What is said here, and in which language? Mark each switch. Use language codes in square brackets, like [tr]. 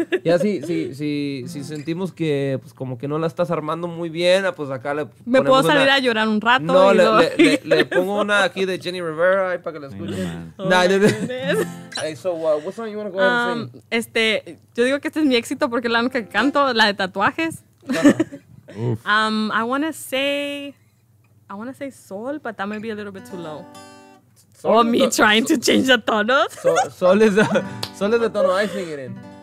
[es] Ya si sentimos que pues como que no la estás armando muy bien, pues acá le Me puedo salir a llorar un rato. No, y le pongo una aquí de Jenny Rivera ahí para que la escuchen. [en] Hey, so what song you want to go ahead and sing? [es] Yo digo que este es mi éxito porque es la única que canto, la de tatuajes. [en] I want to say Sol, but that might be a little bit too low. Or me trying to change the tonos. Sol is the tono I sing it in.